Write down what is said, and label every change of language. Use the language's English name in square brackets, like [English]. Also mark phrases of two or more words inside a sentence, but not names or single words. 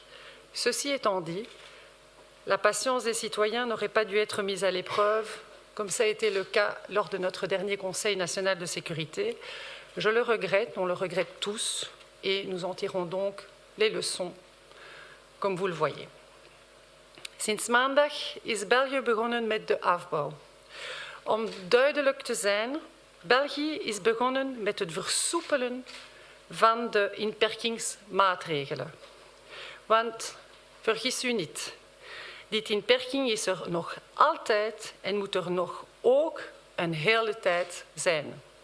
[French] Ceci étant dit, la patience des citoyens n'aurait pas dû être mise à l'épreuve, comme ça a été le cas lors de notre dernier Conseil national de sécurité. Je le regrette, on le regrette tous, et nous en tirons donc les leçons, comme vous le voyez. [Dutch] Sinds maandag is België begonnen met de afbouw. Om duidelijk te zijn, België is begonnen met het versoepelen van de inperkingsmaatregelen. Want vergis u niet, die inperking is er nog altijd en moet er nog ook een hele tijd zijn.